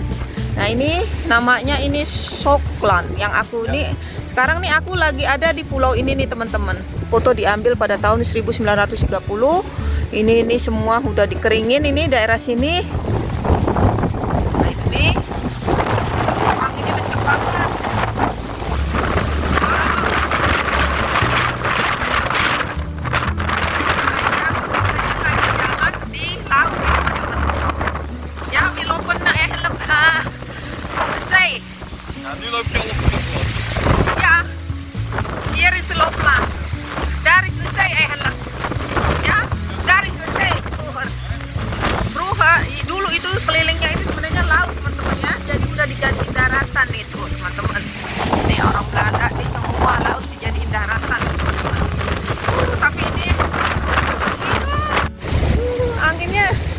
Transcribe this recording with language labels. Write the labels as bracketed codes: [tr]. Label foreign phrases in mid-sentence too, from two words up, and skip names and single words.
[id] Nah ini namanya ini Schokland. Yang aku nih sekarang nih aku lagi ada di pulau ini nih teman-teman. Foto diambil pada tahun 1930. Ini semua udah dikeringin ini daerah sini. Nah, ini anginnya kenceng banget. [nl] Ja, nu loop je al op de grond. Ja, hier is Schokland. Daar is de zee eigenlijk. Ja, daar is de zee vroeger. [id] Dulu itu kelilingnya itu sebenarnya laut teman-teman ya. Jadi udah dijadiin daratan itu teman-teman. Nih orang Belanda di semua laut dijadiin daratan teman-teman. Tapi ini anginnya.